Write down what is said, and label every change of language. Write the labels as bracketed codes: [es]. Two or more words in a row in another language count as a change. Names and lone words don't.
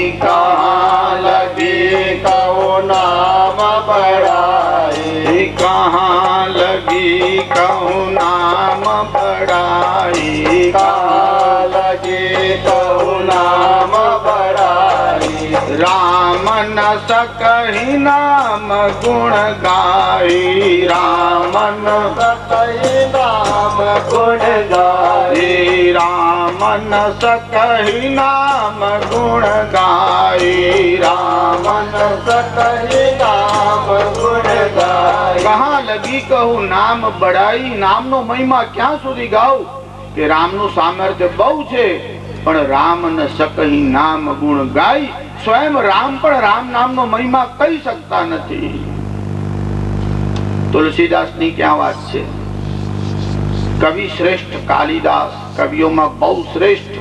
[awa] कहा लगी कहुं नाम बड़ाई. कहा लगी कहुं नाम बड़ाई. कहा लगी कहुं नाम बड़ाई. राम न सकहि नाम गुण गाई. राम न सकहि नाम गुण गाई. राम न सकहि नाम गुण गाई. राम न सकहि नाम गुण गाई. कहाँ लगी कहूँ नाम बड़ाई. [gu] નામનો મહિમા ક્યાં સુધી ગાઉં કે રામનું સામર્થ્ય બહુ છે, પણ [awa] राम न सकहि नाम गुण गाई. [gu] સ્વયં રામ પણ રામ નામનો મહિમા કહી શકતા નથી. તુલસીદાસની ક્યાં વાત છે? કવિ શ્રેષ્ઠ કાલિદાસ કવિઓમાં બહુ શ્રેષ્ઠ.